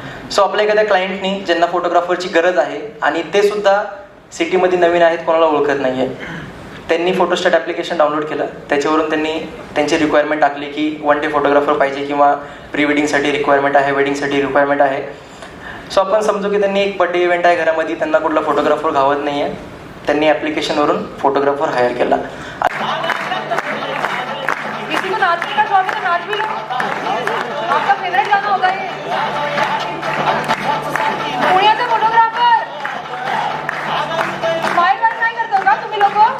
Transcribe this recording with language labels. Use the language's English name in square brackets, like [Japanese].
[Marathi] So आपल्या एखाद्या क्लायंटनी ज्यांना फोटोग्राफरची गरज आहे आणि ते सुद्धा सिटीमध्ये नवीन आहेत, कोणाला ओळखत नाही आहे, त्यांनी फोटोस्टॅट ॲप्लिकेशन डाउनलोड केलं. त्याच्यावरून त्यांनी त्यांची रिक्वायरमेंट टाकली की 1 डे फोटोग्राफर पाहिजे किंवा प्री वेडिंगसाठी रिक्वायरमेंट आहे, वेडिंगसाठी रिक्वायरमेंट आहे. सो आपण समजू की त्यांनी एक बर्थडे इव्हेंट आहे घरामध्ये, त्यांना कुठला फोटोग्राफर घावत नाही आहे, त्यांनी ॲप्लिकेशनवरून फोटोग्राफर हायर केला. [Hindi] किसी को नाचने का शौक है तो नाच भी लो. आपका फेवरेट गाना होगा ये. [Marathi] पुण्याचे फोटोग्राफर स्माइल नाही करतो का तुम्ही लोक?